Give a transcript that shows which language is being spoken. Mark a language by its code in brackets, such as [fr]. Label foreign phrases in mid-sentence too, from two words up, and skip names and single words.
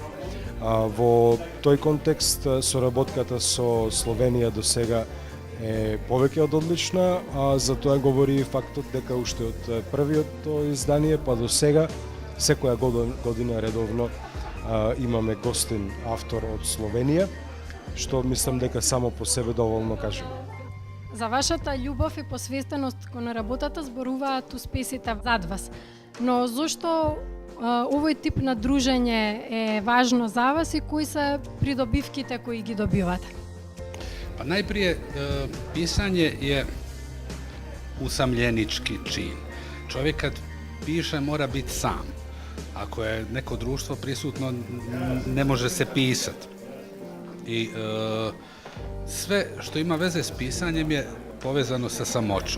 [mk] Во тој контекст соработката со Словенија до сега е повеќе од одлична, а за тоа говори и фактот дека уште од првиот издание па до сега секоја година редовно имаме гостин автор од Словенија, што мислам дека само по себе доволно кажеме. За вашата љубов и посвестеност кон работата зборуваат успесите зад вас. Но зошто овој тип на дружење е важно за вас и кои се придобивките кои ги добивате? [hr] Pa najprije, pisanje je usamljenički čin. Čovjek kad piše mora biti sam. Ako je neko društvo prisutno, ne može se pisati. I sve što ima veze s pisanjem je povezano sa samoćom.